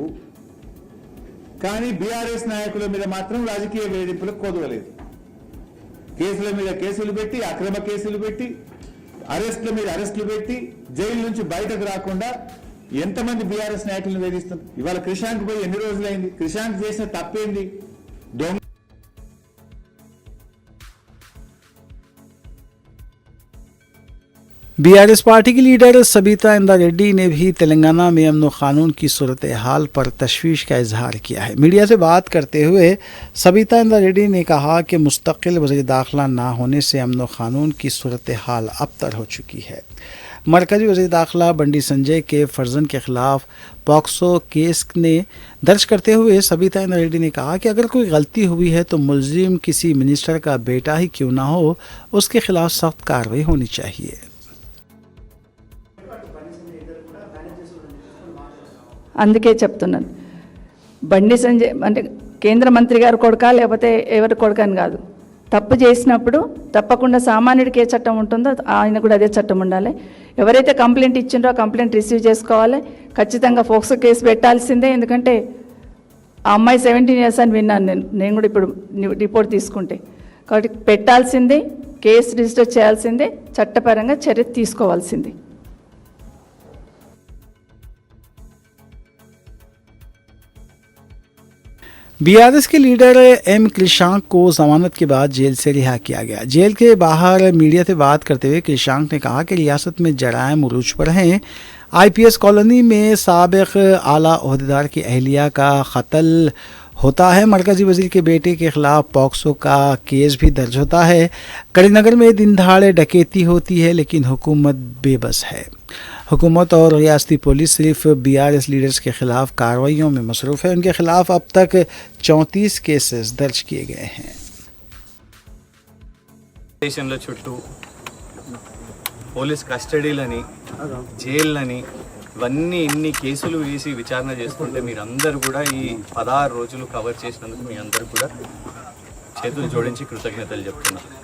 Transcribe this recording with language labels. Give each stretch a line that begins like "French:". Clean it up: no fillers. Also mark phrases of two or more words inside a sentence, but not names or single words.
Telugu: కానీ బీఆర్ఎస్ నాయకుల మీద మాత్రం రాజకీయ వేధింపులకు కొదవలేదు. కేసుల మీద కేసులు పెట్టి, అక్రమ కేసులు పెట్టి, అరెస్టుల మీద అరెస్టులు పెట్టి, జైలు నుంచి బయటకు రాకుండా ఎంతమంది బీఆర్ఎస్ నాయకులను వేధిస్తారు. ఇవాళ క్రిషాంక్ పోయి ఎన్ని రోజులైంది? క్రిషాంక్ చేసిన తప్పేంది? దొంగ
Urdu: بی آر ایس پارٹی کی لیڈر سبیتا اندا ریڈی نے بھی تلنگانہ میں امن و قانون کی صورت حال پر تشویش کا اظہار کیا ہے. میڈیا سے بات کرتے ہوئے سبیتا اندا ریڈی نے کہا کہ مستقل وزیر داخلہ نہ ہونے سے امن و قانون کی صورت حال ابتر ہو چکی ہے. مرکزی وزیر داخلہ بنڈی سنجے کے فرزند کے خلاف پوکسو کیس نے درج کرتے ہوئے سبیتا اندا ریڈی نے کہا کہ اگر کوئی غلطی ہوئی ہے تو ملزم کسی منسٹر کا بیٹا ہی کیوں نہ ہو، اس کے خلاف سخت کارروائی ہونی چاہیے.
Telugu: అందుకే చెప్తున్నాను, బండి సంజయ్ అంటే కేంద్ర మంత్రి గారు కొడుకా లేకపోతే ఎవరి కొడుకు అని కాదు. తప్పు చేసినప్పుడు తప్పకుండా సామాన్యుడికి ఏ చట్టం ఉంటుందో ఆయన కూడా అదే చట్టం ఉండాలి. ఎవరైతే కంప్లైంట్ ఇచ్చిండ్రో
English: complaint receive
Telugu: చేసుకోవాలి. ఖచ్చితంగా ఫోక్సో కేసు పెట్టాల్సిందే. ఎందుకంటే ఆ అమ్మాయి 17 years అని విన్నాను నేను కూడా ఇప్పుడు రిపోర్ట్ తీసుకుంటే. కాబట్టి పెట్టాల్సిందే, కేసు రిజిస్టర్ చేయాల్సిందే, చట్టపరంగా చర్య తీసుకోవాల్సిందే.
Urdu: بی آر ایس کے لیڈر ایم کرشانک کو ضمانت کے بعد جیل سے رہا کیا گیا. جیل کے باہر میڈیا سے بات کرتے ہوئے کرشانک نے کہا کہ ریاست میں جرائم عروج پر ہیں. آئی پی ایس کالونی میں سابق اعلیٰ عہدیدار کی اہلیہ کا قتل ہوتا ہے. مرکزی وزیر کے بیٹے کے خلاف پوکسو کا کیس بھی درج ہوتا ہے. کریم نگر میں دن دہاڑے ڈکیتی ہوتی ہے لیکن حکومت بے بس ہے. حکومت اور ریاستی پولیس صرف بی آر ایس لیڈرز کے خلاف کارروائیوں میں مصروف ہے. ان کے خلاف اب تک 34 کیسز درج کیے گئے ہیں.
Telugu: స్టేషన్ల చుట్టూ
English: police custodies,
Telugu: జైళ్ళని, ఇవన్నీ ఇన్ని కేసులు వేసి విచారణ చేసుకుంటే మీరందరూ కూడా ఈ 16 రోజులు కవర్ చేసినందుకు మీ అందరూ కూడా చేతులు జోడించి కృతజ్ఞతలు చెప్తున్నా.